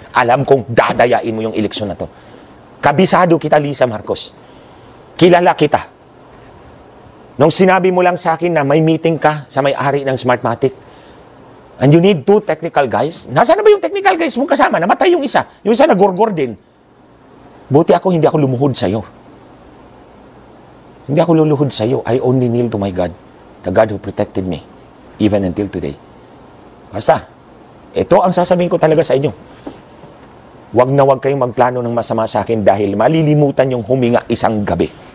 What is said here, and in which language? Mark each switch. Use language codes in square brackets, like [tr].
[tl] Alam kong dadayain mo yung eleksyon na to. Kabisado kita, Lisa Marcos. Kilala kita. Nung sinabi mo lang sa akin na may meeting ka sa may-ari ng Smartmatic, [en] and you need 2 technical guys, [tl] nasaan na ba yung technical guys mong kasama? Namatay yung isa. Yung isa nagorgor din. Buti ako, hindi ako lumuhod sa'yo. Hindi ako luluhod sa'yo. [en] I only kneel to my God, the God who protected me, even until today. [tl] Basta, ito ang sasabihin ko talaga sa inyo. Huwag na huwag kayong magplano ng masama sa akin dahil malilimutan yung huminga isang gabi.